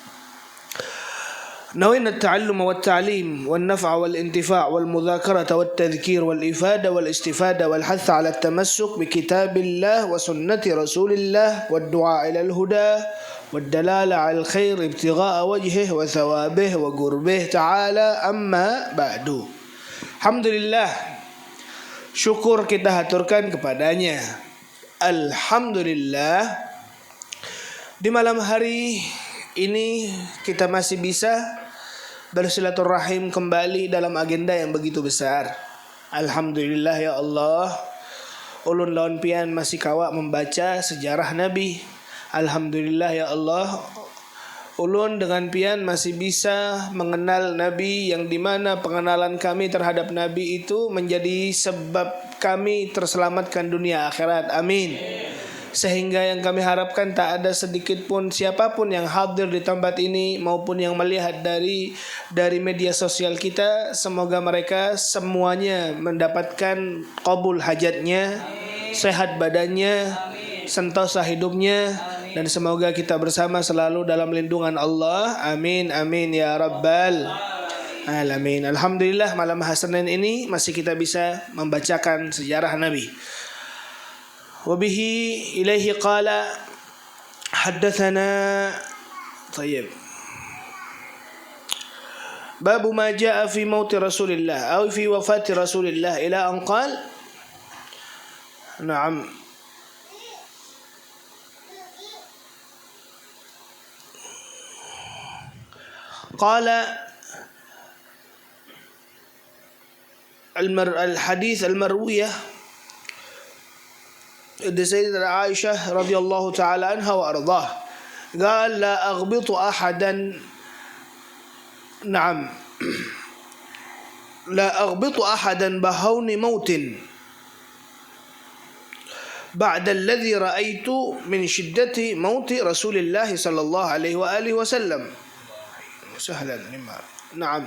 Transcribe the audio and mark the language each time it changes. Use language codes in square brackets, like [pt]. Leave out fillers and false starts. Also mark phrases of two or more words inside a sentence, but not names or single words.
[ar] نوينا التعلم والتعليم والنفع والانتفاع والمذاكرة والتذكير والإفادة والاستفادة والحث على التمسك بكتاب الله وسنة رسول الله والدعاء إلى الهدى والدلالة على الخير ابتغاء وجهه وثوابه وقربه تعالى. أما بعد. [bjn] Alhamdulillah, syukur kita haturkan kepadanya. Alhamdulillah, di malam hari ini kita masih bisa bersilaturahim kembali dalam agenda yang begitu besar. [ar] الحمد لله يا الله, [bjn] ulun lawan pian masih kawak membaca sejarah Nabi. [ar] الحمد لله يا الله, [bjn] ulun dengan pian masih bisa mengenal Nabi, yang dimana pengenalan kami terhadap Nabi itu menjadi sebab kami terselamatkan dunia akhirat. Amin. Sehingga yang kami harapkan tak ada sedikit pun siapapun yang hadir di tempat ini maupun yang melihat dari media sosial kita, semoga mereka semuanya mendapatkan qabul hajatnya, sehat badannya, sentosa hidupnya, dan semoga kita bersama selalu dalam lindungan Allah. [ar] آمين آمين يا رب العالمين. [bjn] Alhamdulillah, malam Senin ini masih kita bisa membacakan sejarah Nabi. [ar] وبه إليه قال حدثنا طيب باب ما جاء في موت رسول الله atau في وفاة رسول الله إلى أن قال نعم قال الحديث المروية سيدنا عائشة رضي الله تعالى عنها وأرضاه قال لا أغبط أحدا نعم لا أغبط أحدا بهون موت بعد الذي رأيت من شدة موت رسول الله صلى الله عليه وآله وسلم سهلا لما نعم.